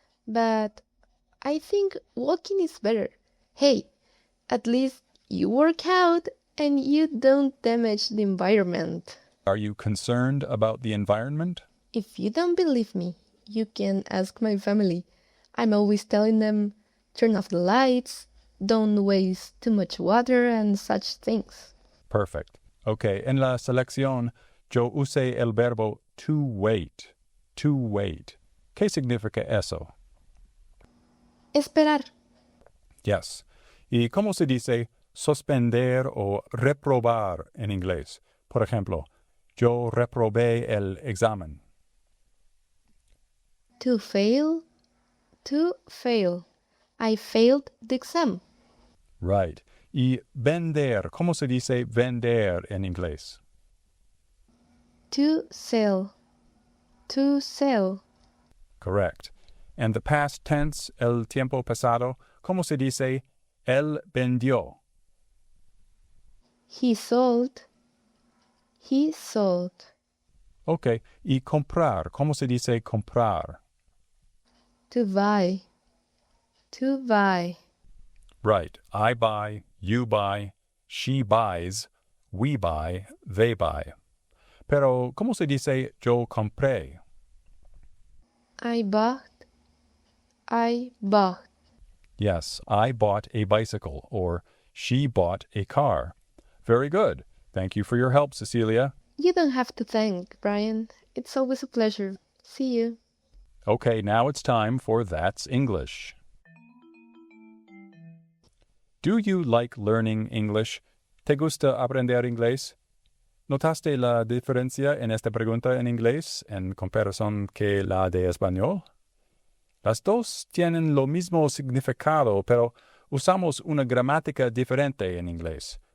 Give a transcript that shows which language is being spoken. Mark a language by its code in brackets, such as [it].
[en] But I think walking is better. Hey, at least you work out and you don't damage the environment. Are you concerned about the environment? If you don't believe me, you can ask my family. I'm always telling them, turn off the lights, don't waste too much water, and such things. Perfect. [es] Okay, en la selección, yo usé el verbo to wait. To wait. ¿Qué significa eso? Esperar. [en] Yes. [es] ¿Y cómo se dice suspender o reprobar en inglés? Por ejemplo, yo reprobé el examen. [en] To fail. To fail. I failed the exam. Right. [es] Y vender, ¿cómo se dice vender en inglés? [en] To sell. To sell. Correct. And the past tense, [es] el tiempo pasado, ¿cómo se dice él vendió? [en] He sold. He sold. Okay. [es] Y comprar, ¿cómo se dice comprar? [en] To buy. To buy. Right. I buy, you buy, she buys, we buy, they buy. [es] Pero, ¿cómo se dice yo compré? [en] I bought. I bought. Yes, I bought a bicycle, or she bought a car. Very good. Thank you for your help, Cecilia. You don't have to thank, Brian. It's always a pleasure. See you. Okay, now it's time for That's English. Do you like learning English? [es] ¿Te gusta aprender inglés? ¿Notaste la diferencia en esta pregunta en inglés en comparación que la de español? Las dos tienen lo mismo significado, pero usamos una gramática diferente en inglés.